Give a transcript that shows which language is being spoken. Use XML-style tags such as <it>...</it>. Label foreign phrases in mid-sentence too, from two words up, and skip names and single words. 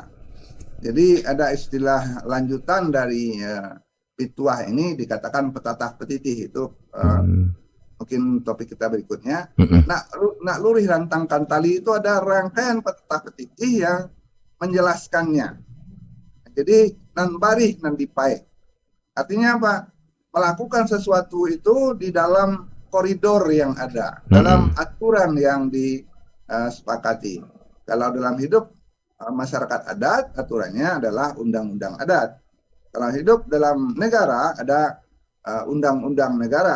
<id>Jadi ada istilah lanjutan dari pituah ini dikatakan petatah petitih itu mungkin topik kita berikutnya.</id> <min>Nak lurih rantangkan tali</min> <id>itu ada rangkaian petatah petitih yang menjelaskannya.</id> <min>Jadi nan barih nan dipae.</min> <id>Artinya apa? Melakukan sesuatu itu di dalam koridor yang ada, dalam aturan yang disepakati. Kalau dalam hidup masyarakat adat, aturannya adalah undang-undang adat. Kalau hidup dalam negara, ada undang-undang negara.</id>